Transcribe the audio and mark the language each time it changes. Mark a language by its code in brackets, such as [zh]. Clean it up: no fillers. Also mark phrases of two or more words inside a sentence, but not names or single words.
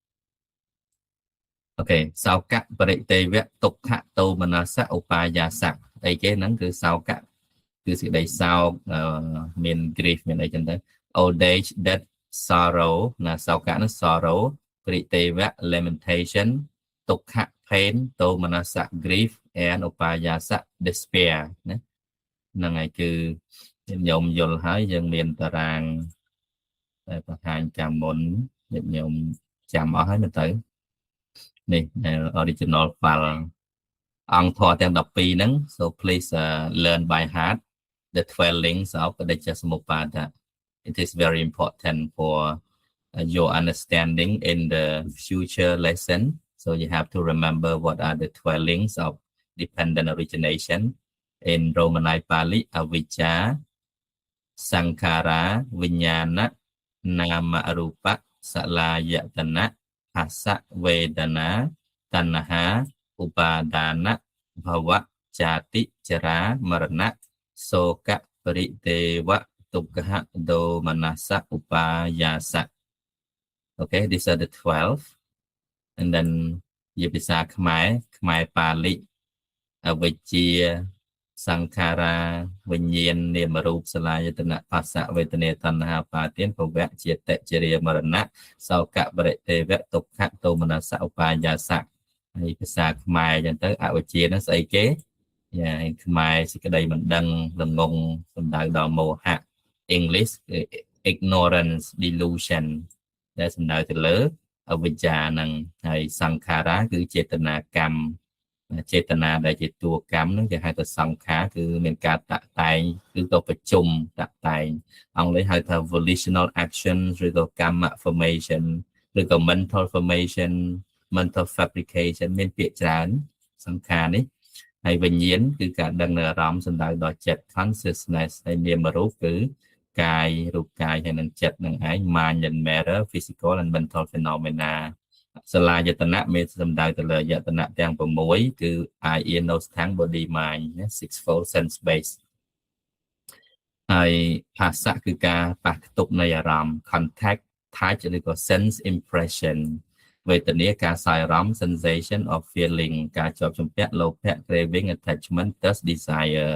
[km] អូខេសោកៈបរិទេវៈទុក្ខៈតោមនសៈឧបាយាសៈអីគេហ្នឹងគឺសោកៈគឺសេចក្តីសោកមាន grief មានអីចឹងទៅ [en] old age death sorrow [km] ណាសោកៈនោះ sorrow បរិទេវៈ lamentation ទុក្ខៈ pain តោមនសៈ [en] grief and [km] ឧបាយាសៈ despair ណាហ្នឹងហើយគឺញោមយល់ហើយយើងមានតារាងតែបង្ហាញចាំមុនញោមចាំអស់ហើយមើលទៅនេះ [en] original file [km] អង្គធម៌ទាំង12ហ្នឹង [en] so please learn by heart the 12 links of បដិជ្ជសមុប្បាទ it is very important for your understanding in the future lesson so you have to remember what are the 12 links of dependent origination in Romanai Pali [pi] avijja sankhara vinyana nama rupa salayatana phassa vedana tanha upadana bhava jati chara marana soka pariteva tukkha domanasa upayasa [en] okay these are the 12 and then [km] ជាភាសាខ្មែរបាលីអវិជ្ជាសង្ខារាវិញ្ញាណនាមរូបសាលាយតនៈភាសៈវេទនាតណ្ហាបាទានភវៈជាតិជរាមរណៈសោកៈបរិទេវៈទុក្ខៈទោមនសៈឧបាយាសៈហើយភាសាខ្មែរអញ្ចឹងទៅអវិជ្ជាហ្នឹងស្អីគេខ្មែរសេចក្តីមិនដឹងល្ងងសំដៅដល់មោហៈ [en] English ignorance delusion [km] ដែលសំដៅទៅលើអវិជ្ជានឹងហើយសង្ខារៈគឺចេតនាកម្មចេតនាដែលជាតួកម្មនឹងគេហៅថាសង្ខារគឺមានការតាក់តែងឬក៏ប្រជុំតាក់តែងអង់គ្លេសហៅថា [en] volitional action [km] ឬក៏កម្ម formation ឬក៏ [en] mental formation mental fabrication [km] មានពាក្យច្រើនសង្ខារនេះហើយវិ ញ្ញាណគឺការដឹងនៅអារម្មណ៍សំដៅដល់ចិត្ត consciousness ហើយនាមរូបគឺកាយរូបកាយហើយនឹងចិត្តនឹងឯង [en] mind and matter physical and mental phenomena [km] សាលាយតនៈមានសំដៅទៅលើយតនៈទាំង6គឺ [en] eye ear nose tongue body mind sixfold sense base [km] ហើយភាសាគឺការប៉ះទប់នៃអារម្មណ៍ [en] contact touch [km] ឬក៏ [en] sense impression [km] វេទនាការសោយអារម្មណ៍ [en] sensation of feeling [km] ការជាប់ជំពាក់លោភៈ [en] craving attachment thirst desire